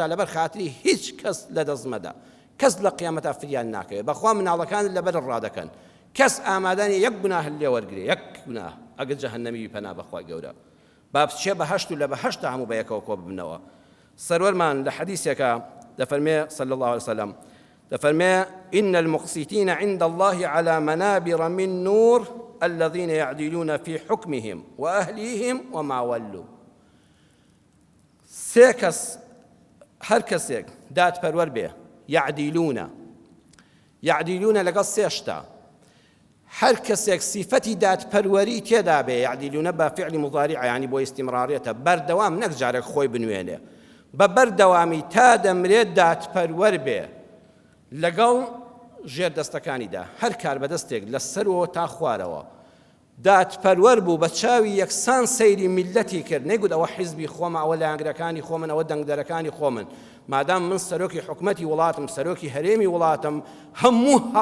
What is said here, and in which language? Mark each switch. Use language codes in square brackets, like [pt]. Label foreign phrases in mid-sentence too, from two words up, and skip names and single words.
[ckb] لەبەر خاتری هیچ کەس لە دەست مەدە کەس لە قیامەتە فریان ناکەوێت بەخوا مناڵەکان لەبەر ڕادەکەن کەس ئامادانی یەک گوناه لێ وەرگرێ یەک گوناه ئەگەر جەهەنەمی پەنا بەخوا گەورە با بچێ بەهەشت و لە بەهەشتە هەموو بەیەکەوە کۆ ببنەوە سەروەرمان لە حەدیثێکە دەفەرمێ [ar] صلى الله عليه وسلم [ckb] دەفەرمێ [ar] إن المقسطين عند الله على منابر من نور الذين يعدلون في حكمهم وأهليهم وما ولوا [ckb] سێ هەر کەسێک دادپەروەر بێ یعدیلونە لەگەڵ سێشتا هەر کەسێک سیفەتی دادپەروەری تێدا بێ یعدیلونە بە فعلی مضارع یعنی بۆ ئیستیمرارێتە بەردەوام نەک جارێک خۆی بنوێنێ بە بەردەوامی تا دەمرێت دادپەروەر بێ لەگەڵ ژێر دەستەکانیدا هەر کار بەدەستێک لە سەرەوە تا خوارەوە دادپەروەر بوو بە چاوی یەکسان سەیری میلەتی کرد نەیگوت ئەوە حیزبی خۆمە ئەوە لایەنگرەکانی خۆمن ئەوە دەنگدەرەکانی خۆمن مادام من سەرۆکی حکومەتی وڵاتم سەرۆکی هەرێمی وڵاتم هەموو